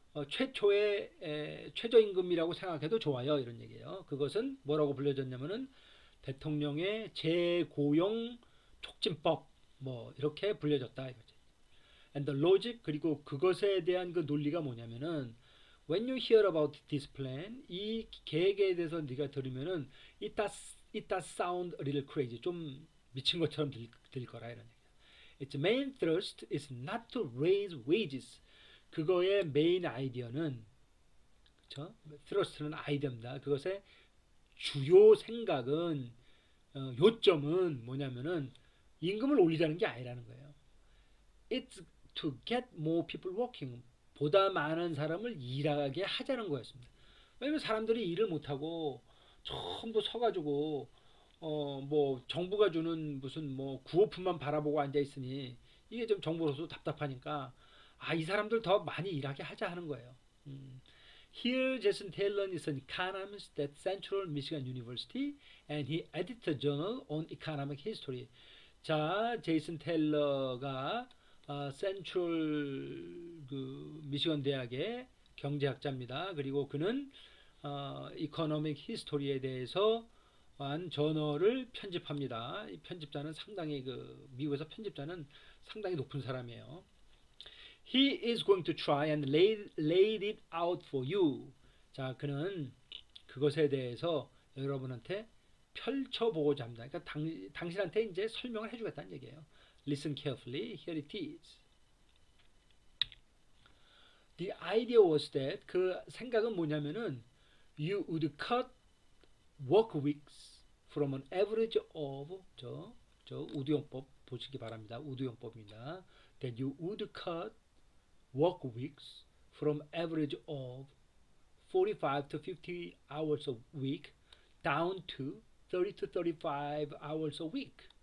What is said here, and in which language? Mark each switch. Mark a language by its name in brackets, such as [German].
[Korean] 최초의 최저임금이라고 생각해도 좋아요 이런 얘기예요. 그것은 뭐라고 불려졌냐면은 대통령의 재고용 촉진법 이렇게 불려졌다 이거지. [English] And the logic [Korean] 그리고 그것에 대한 그 논리가 뭐냐면은 [English] when you hear about this plan [Korean] 이 계획에 대해서 네가 들으면은 [English] it does sound a little crazy [Korean] 좀 미친 것처럼 들 거라 이런 얘기야. [English] Its main thrust is not to raise wages. [Korean] 그거의 메인 아이디어는, 그쵸? thrust는 아이디어입니다. 그것의 주요 생각은, 요점은 뭐냐면은 임금을 올리자는 게 아니라는 거예요. [English] It's to get more people working. [Korean] 보다 많은 사람을 일하게 하자는 거였습니다. 왜냐면 사람들이 일을 못하고 전부 서가지고 뭐 정부가 주는 무슨 뭐 구호품만 바라보고 앉아 있으니 이게 좀 정부로서 답답하니까 이 사람들 더 많이 일하게 하자 하는 거예요. [English] Here, Jason Taylor is an economist at Central Michigan University, and he edited a journal on economic history. [Korean] 자, 제이슨 테일러가 센트럴 그 미시건 대학의 경제학자입니다. 그리고 그는 이코노믹 히스토리에 대해서 한 저널을 편집합니다. 이 편집자는 상당히 미국에서 편집자는 상당히 높은 사람이에요. [English] He is going to try and lay it out for you. [Korean] 자, 그는 그것에 대해서 여러분한테 펼쳐보고자 합니다. 그러니까 당신한테 이제 설명을 해주겠다는 얘기예요. [English] Listen carefully. Here it is. The idea was that [Korean] 그 생각은 뭐냐면은 [English] you would cut work weeks from an average of [Korean] 저 우두용법 보시기 바랍니다. 우두용법입니다. [English] That you would cut work weeks from average of 45 to 50 hours a week down to 30 to 35 hours a week.